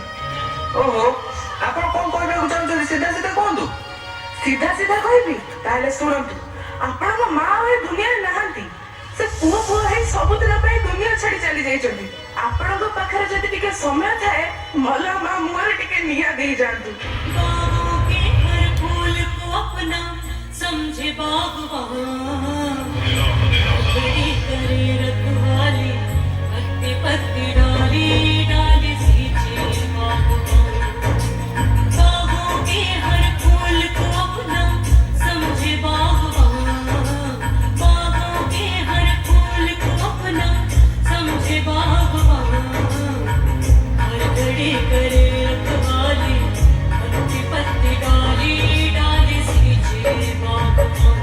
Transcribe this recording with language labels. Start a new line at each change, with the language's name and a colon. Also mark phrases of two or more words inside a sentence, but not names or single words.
Odia: ଓହୋ, ଆପଣ କଣ କହିବାକୁ ଚାହୁଁଛନ୍ତି ସିଧା ସିଧା କୁହନ୍ତୁ। ସିଧା ସିଧା କହିବି? ତାହେଲେ ଶୁଣନ୍ତୁ, ଆପଣଙ୍କ ମା ଆଉ ଏ ଦୁନିଆରେ ନାହାନ୍ତି। ସେ ପୁଅ ପୁଅ ହେଇ ସବୁଦିନ ପାଇଁ ଦୁନିଆ ଛାଡି ଚାଲି ଯାଇଛନ୍ତି। ଆପଣଙ୍କ ପାଖରେ ଯଦି ଟିକେ ସମୟ ଥାଏ ମଲା ମା ମୁହଁରେ ଟିକେ ନିଆଁ ଦେଇ ଯାଆନ୍ତୁ।
Hindi: बागों के हर फूल को अपना समझे बागवान, बड़ी करे रखवाली, पत्ते पत्ते डाली डाली सींचे बागवान। बागों के हर फूल को अपना समझे बागवान, बागों के हर फूल को अपना समझे बागवान, हर घड़ी करे रखवाली, पत्ते पत्ते डाली डाली सींचे बागवान।